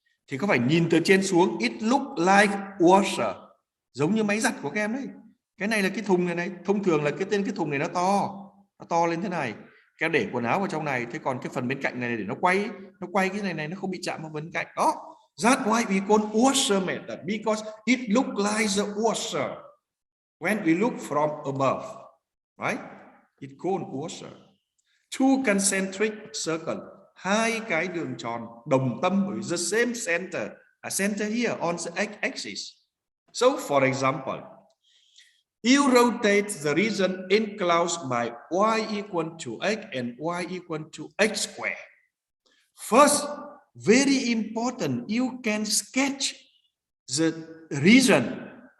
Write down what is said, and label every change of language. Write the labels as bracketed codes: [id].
[vi] Thì có phải nhìn từ trên xuống, [en] it look like washer, [vi] giống như máy giặt của các em đấy. Cái này là cái thùng này, thông thường là cái thùng này nó to lên thế này. Các em để quần áo vào trong này, thế còn cái phần bên cạnh này để nó quay cái này nó không bị chạm vào bên cạnh đó. [en] That's why we call washer method, because it look like the washer when we look from above, right? It called washer. Two concentric circle, [vi] hai cái đường tròn đồng tâm với [en] the same center, a center here on the x-axis. So, for example, you rotate the region enclosed by y equal to x and y equal to x squared. First, very important, you can sketch the region.